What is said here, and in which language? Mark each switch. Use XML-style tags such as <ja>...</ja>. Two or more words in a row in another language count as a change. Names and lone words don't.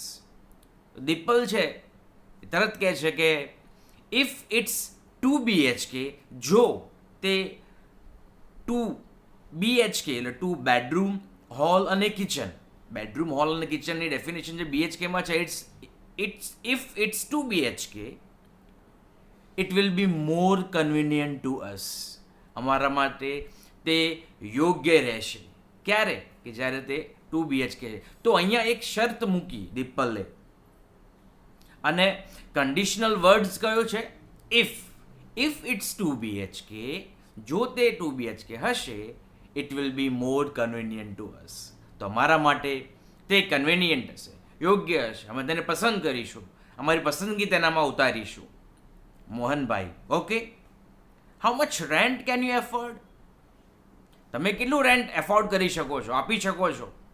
<gu>દીપલ છે તરત કહે છે કે</gu> <en>if it's 2 BHK,</en> <gu>જો તે 2 BHK એટલે 2 બેડરૂમ, હોલ અને કિચન. બેડરૂમ, હોલ અને કિચનની ડેફિનેશન જે BHKમાં છે,</gu> <en>if it's 2 BHK it will be more convenient to us.</en> <gu>અમારા માટે તે યોગ્ય રહેશે. ક્યારે? કે જ્યારે તે 2 BHK છે. તો અહીંયા એક શરત મૂકી દીપલે, અને</gu> <en>conditional words</en> <gu>કયો છે?</gu> <en>if it's 2 BHK,</en> <gu>જો તે 2 BHK હશે,</gu> <en>it will be more convenient to us.</en> <gu>તો અમારા માટે તે કન્વિનિયન્ટ હશે, યોગ્ય હશે, અમે તેને પસંદ કરીશું, અમારી પસંદગી તેનામાં ઉતારીશું.</gu> <en>મોહનભાઈ, okay. how much rent can you afford?</en> <gu>તમે કેટલું</gu> <en>rent afford</en> <gu>કરી શકો છો, આપી શકો છો?</gu>